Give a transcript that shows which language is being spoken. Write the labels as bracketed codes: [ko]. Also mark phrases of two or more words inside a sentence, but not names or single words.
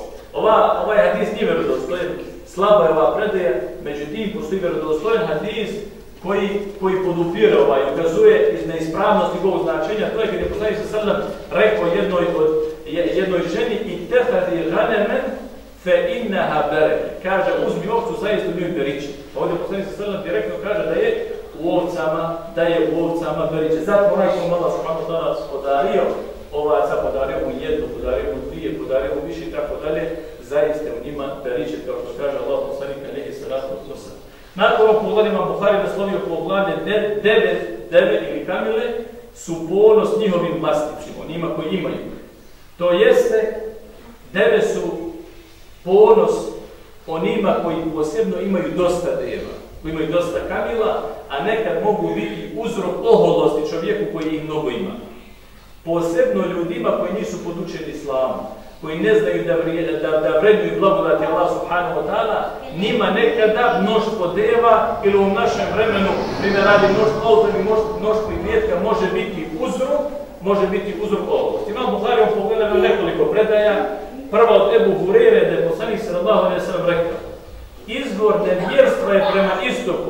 [bs] Ovaj hadis nije vjerodostojan, slaba je ova predaja, međutim postoji vjerodostojan hadis koji podupire ukazuje iz neispravnosti ovog značenja. To je kad je poslanik [ar] صلى الله عليه وسلم [bs] rekao jednoj ženi [ar] اتخذي غنما فإنها بركة. [bs] Kaže, uzmi ovcu, zaista u njoj beričet. Ovdje poslanik [ar] صلى الله عليه وسلم [bs] direktno kaže da je u ovcama beričet. Zato onaj ko Allah [ar] سبحانه وتعالى [bs] podario ovaca, podario mu jednu, podario mu dvije, podario mu više i tako dalje, zaista u njima beričet, kao što kaže Allah poslanik [ar] عليه الصلاة والسلام. [bs] Nakon ovog poglavljima Buhari naslovio poglavlje deve ili kamile su ponos njihovim vlasnicima, onima koji imaju. To jeste, deve su ponos onima koji posebno imaju dosta deva, koji imaju dosta kamila, a nekad mogu biti uzrok oholosti čovjeku koji ih mnogo ima. Posebno ljudima koji nisu podučeni islamu, koji ne znaju da vrednuju blagodati Allah [ar] سبحانه وتعالى, [bs] njima nekada mnoštvo deva ili u našem vremenu, primjer radi mnoštvo auta ili mnoštvo imetka, može biti uzrok oholosti. Imam Buhari pogledao nekoliko predaja. Prva od Ebu Hurere, da je poslanik [ar] صلى الله عليه وسلم [bs] rekao: izvor nevjerstva je prema istoku.